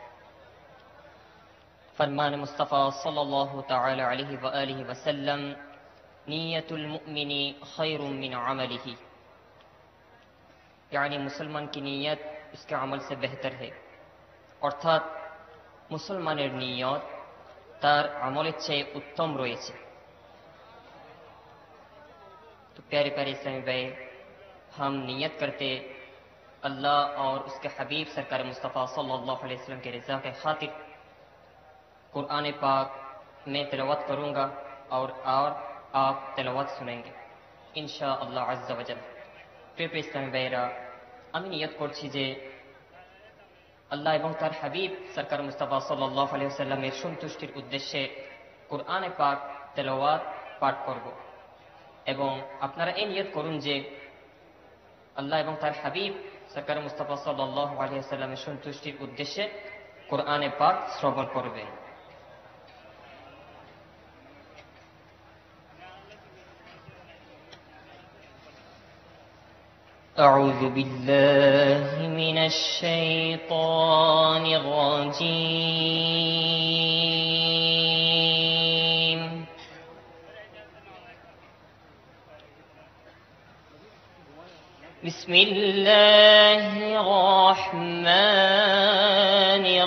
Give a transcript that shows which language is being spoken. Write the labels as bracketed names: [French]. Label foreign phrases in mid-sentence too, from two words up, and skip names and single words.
[Urdu] فرمان مصطفیٰ [Arabic] صلی اللہ تعالی علیہ وآلہ وسلم، نیت المؤمن خیر من عملہ، [Urdu] یعنی مسلمان کی نیت اس کے عمل سے بہتر ہے، [Bangla] অর্থাৎ মুসলমানের নিয়ত তার আমলের চেয়ে উত্তম রয়েছে। [Urdu] تو پیارے پیارے اسلامی بھائی، ہم نیت کرتے اللہ اور اس کے حبیب سرکار مصطفیٰ [Arabic] صلی اللہ علیہ وسلم [Urdu] کے رضا کے خاطر قرآن پاک میں تلاوت کروں گا اور آپ تلاوت سنیں گے [Arabic] إن شاء الله عز وجل. [Bangla] প্রিয় ইসলামী ভাইয়েরা, আমি নিয়ত করছি যে আল্লাহ এবং তার হাবিব সরকার মুস্তাফা [Arabic] صلى الله عليه وسلم [Bangla] সন্তুষ্টির উদ্দেশ্যে কোরআনে পাক তেলাওয়াত পাঠ করব, এবং আপনারা এই নিয়ত করুন যে আল্লাহ এবং তার হাবিব সরকার মুস্তাফা [Arabic] صلى الله عليه وسلم [Bangla] সন্তুষ্টির উদ্দেশ্যে কোরআনে পাক শ্রবণ করবেন। [Arabic] أعوذ بالله من الشيطان الرجيم بسم الله الرحمن